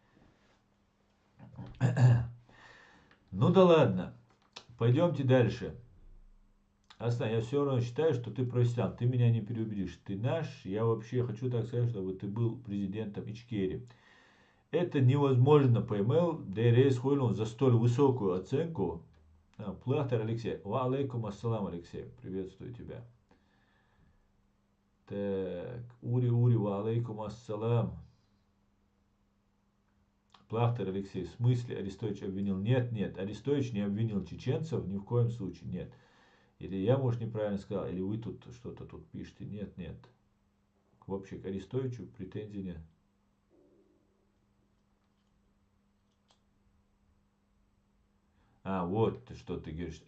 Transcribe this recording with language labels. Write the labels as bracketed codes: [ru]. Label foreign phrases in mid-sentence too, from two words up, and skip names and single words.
[ru] Ну да ладно, пойдемте дальше. Астан, я все равно считаю, что ты профессионал, ты меня не переубедишь. Ты наш, я вообще хочу так сказать, чтобы ты был президентом Ичкерии. Это невозможно по email, ДРС Хойлун за столь высокую оценку. Плахтер Алексей. [ar] وعليكم السلام, [ru] Алексей. Приветствую тебя. Так, Ури, [ar] وعليكم السلام. [ru] Плахтер Алексей, в смысле Арестович обвинил? Нет, Арестович не обвинил чеченцев, ни в коем случае, нет. Или я, может, неправильно сказал, или вы тут что-то тут пишете. Нет. Вообще к Арестовичу претензий нет. Вот что ты говоришь.